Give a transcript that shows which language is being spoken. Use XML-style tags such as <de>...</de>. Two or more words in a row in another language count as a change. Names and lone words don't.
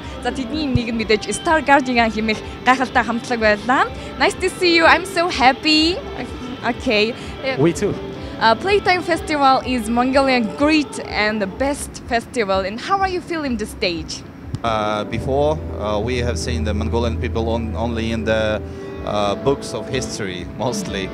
<mn>За тэдний нэг нь мэдээж</mn> <en>Star Guardian</en> <mn>хэмээх гайхалтай хамтлаг байлаа.</mn> <en>Nice to see you. I'm so happy. Okay. We too. Playtime Festival is Mongolian great and the best festival. And how are you feeling the stage? Before, we have seen the Mongolian people only in the books of history mostly.</en>